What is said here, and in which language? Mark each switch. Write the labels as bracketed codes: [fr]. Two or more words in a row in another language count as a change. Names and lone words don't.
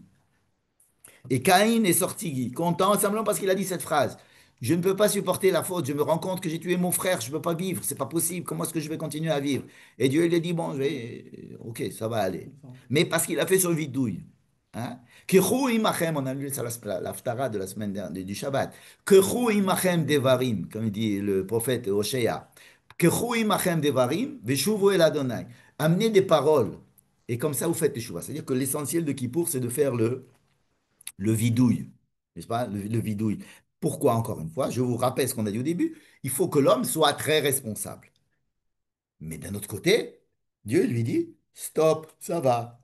[fr] Et Caïn est sorti content, simplement parce qu'il a dit cette phrase. Je ne peux pas supporter la faute, je me rends compte que j'ai tué mon frère, je ne peux pas vivre, c'est pas possible, comment est-ce que je vais continuer à vivre? Et Dieu lui a dit, bon, ok, ça va aller. Mais parce qu'il a fait son vidouille. Hein? [he] קחו עמכם, [fr] on a lu ça l'Aftara de la semaine dernière, du Shabbat. [he] קחו עמכם דברים, [fr] comme dit le prophète Oshéa. [he] קחו עמכם דברים, ושובו אל אדוני. [fr] Amenez des paroles. Et comme ça, vous faites teshuva. C'est-à-dire que l'essentiel de Kippour, c'est de faire le vidouille. N'est-ce pas? Le vidouille. Pourquoi, encore une fois? Je vous rappelle ce qu'on a dit au début. Il faut que l'homme soit très responsable. Mais d'un autre côté, Dieu lui dit, stop, ça va.